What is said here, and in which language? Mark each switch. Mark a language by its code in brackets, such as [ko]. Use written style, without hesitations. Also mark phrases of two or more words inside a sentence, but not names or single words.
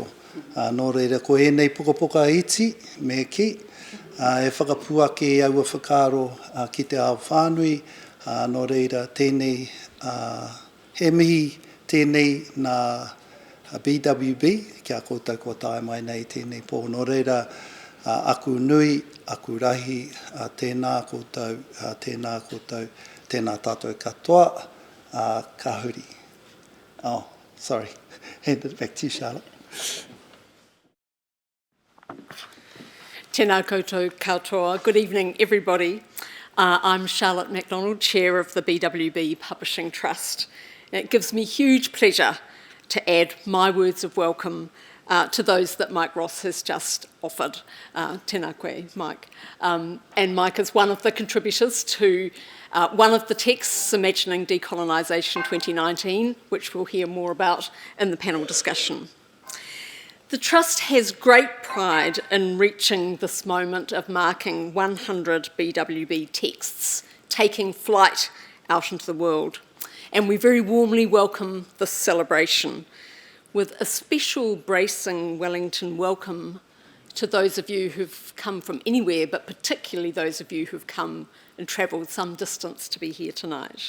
[mi] Nō reira, ko enei pukapuka iti me ki, e whakapuake e aua whakaro ki te ao whānui, nō reira tēnei, he mihi tēnei nā BWB, kia koutou kua tae mai nei tēnei pō. Nō reira, aku nui, aku rahi, tēnā koutou, tēnā tātou katoa, ka huri. [en] Oh, sorry. Hand it back to you, Charlotte. [mi] Tēnā koutou katoa. [en] Good evening, everybody. I'm Charlotte Macdonald, Chair of the BWB Publishing Trust. And it gives me huge pleasure to add my words of welcome to those that Mike Ross has just offered. [mi] Tēnā koe, Mike. [en] And Mike is one of the contributors to one of the texts, Imagining Decolonisation 2019, which we'll hear more about in the panel discussion. The Trust has great pride in reaching this moment of marking 100 BWB texts taking flight out into the world, and we very warmly welcome this celebration with a special bracing Wellington welcome to those of you who've come from anywhere, but particularly those of you who've come and travelled some distance to be here tonight.